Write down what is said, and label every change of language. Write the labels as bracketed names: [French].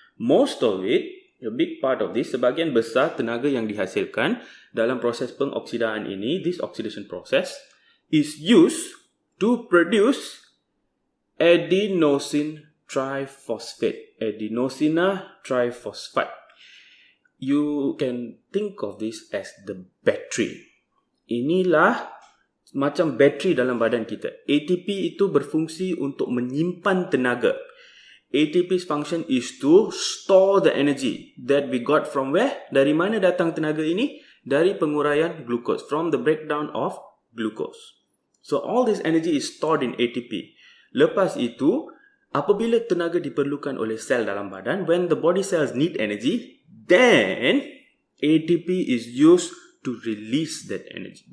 [English] Most of it, a big part of this, [Malay] sebahagian besar tenaga yang dihasilkan dalam proses pengoksidaan ini, [English] this oxidation process, is used to produce adenosine triphosphate. Adenosina triphosphate. You can think of this as the battery. [Malay] Inilah macam bateri dalam badan kita. ATP itu berfungsi untuk menyimpan tenaga. [English] ATP's function is to store the energy that we got from where? [Malay] Dari mana datang tenaga ini? Dari penguraian glucose, [English] from the breakdown of glucose. So all this energy is stored in ATP. [Malay] Lepas itu, apabila tenaga diperlukan oleh sel dalam badan, [English] when the body cells need energy, then ATP is used to release that energy.